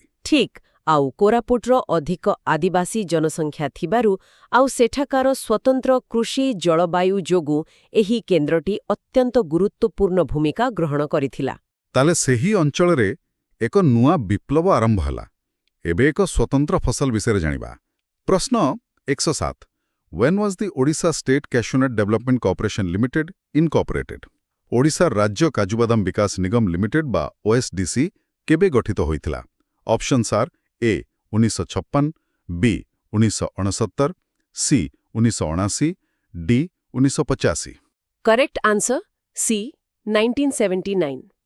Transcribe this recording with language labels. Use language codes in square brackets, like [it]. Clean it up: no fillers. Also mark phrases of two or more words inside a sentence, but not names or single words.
[or] ଠିକ୍, ଆଉ କୋରାପୁଟର ଅଧିକ ଆଦିବାସୀ ଜନସଂଖ୍ୟା ଥିବାରୁ ଆଉ ସେଠାକାର ସ୍ୱତନ୍ତ୍ର କୃଷି ଜଳବାୟୁ ଯୋଗୁଁ ଏହି କେନ୍ଦ୍ରଟି ଅତ୍ୟନ୍ତ ଗୁରୁତ୍ୱପୂର୍ଣ୍ଣ ଭୂମିକା ଗ୍ରହଣ କରିଥିଲା। ତାହେଲେ ସେହି ଅଞ୍ଚଳରେ ଏକ ନୂଆ ବିପ୍ଳବ ଆରମ୍ଭ ହେଲା। ଏବେ ଏକ ସ୍ୱତନ୍ତ୍ର ଫସଲ ବିଷୟରେ ଜାଣିବା। [en] ପ୍ରଶ୍ନ 107 When was the Odisha State Cashewnut Development Corporation Limited incorporated? [or] ଓଡ଼ିଶା ରାଜ୍ୟ କାଜୁବାଦାମ ବିକାଶ ନିଗମ ଲିମିଟେଡ୍ ବା OSDC କେବେ ଗଠିତ ହୋଇଥିଲା? [en] Options are A 1956, B 1969, C 1979, D 1985. Correct answer C 1979.